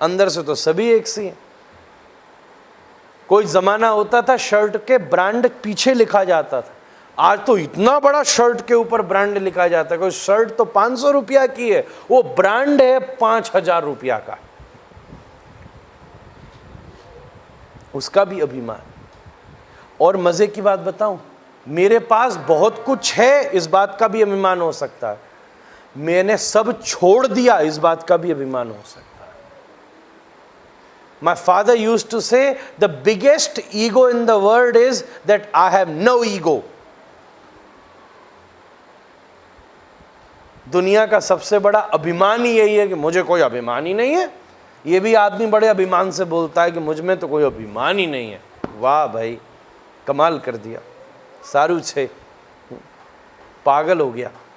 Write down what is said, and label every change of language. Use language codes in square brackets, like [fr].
[hi] अंदर से तो सभी एक सी हैं। कोई जमाना होता था शर्ट के ब्रांड पीछे लिखा जाता था, आज तो इतना बड़ा शर्ट के ऊपर ब्रांड लिखा जाता है। कोई शर्ट तो 500 रुपया की है, वो ब्रांड है 5000 रुपया का, उसका भी अभिमान। और मजे की बात बताऊं, मेरे पास बहुत कुछ है, इस बात का भी अभिमान हो सकता है। मैंने सब छोड़ दिया, इस बात का भी अभिमान हो सकता है। [en] My father used to say, the biggest ego in the world is that I have no ego. [hi] दुनिया का सबसे बड़ा अभिमान ही यही है कि मुझे कोई अभिमान ही नहीं है। ये भी आदमी बड़े अभिमान से बोलता है कि मुझ में तो कोई अभिमान ही नहीं है। वाह भाई, कमाल कर दिया, [gu] सारू छे, [hi] पागल हो गया।